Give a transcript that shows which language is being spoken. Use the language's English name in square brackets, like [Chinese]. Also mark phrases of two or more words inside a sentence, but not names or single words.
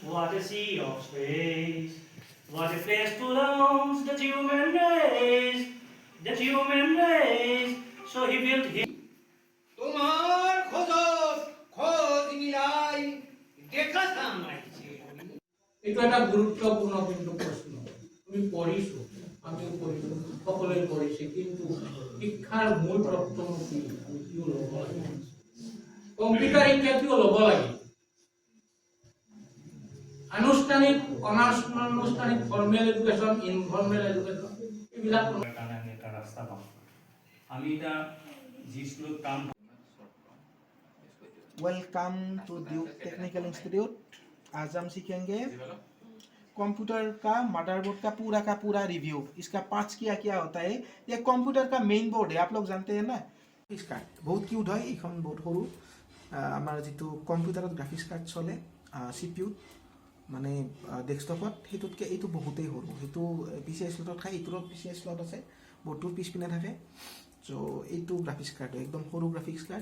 [English] What a sea of space, what a place to launch the human race, so he built his. [Assamese] তোমার খোঁজত খোঁজ মিলাই দেখা সামলাইছে। এইটো এটা গুৰুত্বপূৰ্ণ কিন্তু প্ৰশ্ন। তুমি পঢ়িছো, আমিও পঢ়িছো, সকলোৱে পঢ়িছে, কিন্তু শিক্ষাৰ মূল তত্ত্বনো কি? আমি কিয় ল'ব লাগে? কম্পিউটাৰ শিক্ষা কিয় ল'ব লাগে? আনুষ্ঠানিক, অনানুষ্ঠানিক, [English] formal education, informal education, [Assamese] এইবিলাক কাৰণে আমি এটা ৰাস্তা পাম। আমি এতিয়া যি স্কুলত কাম [English] welcome to Duke Technical Institute. [Hindi] आज हम सीखेंगे कंप्यूटर का मदरबोर्ड का पूरा रिव्यू। इसका पार्ट्स क्या क्या होता है। ये कंप्यूटर का [English] main board [Hindi] है, आप लोग जानते हैं ना। [English] graphics card [Hindi] बहुत क्यूट है। [Assamese] এইখন বহুত সৰু আমাৰ যেটো কম্পিউটাৰত [English] graphics card [Assamese] চলে CPU মানে ডেস্কটপত, সেইটোতকৈ এইটো বহুতেই সৰু। সেইটো PCI স্লটত খায়, এইটোৰ PCI স্লট আছে, বৰ্ডটোৰ পিছপিনে থাকে। চ' এইটো [English] graphics card [Assamese] একদম সৰু [English] graphics card.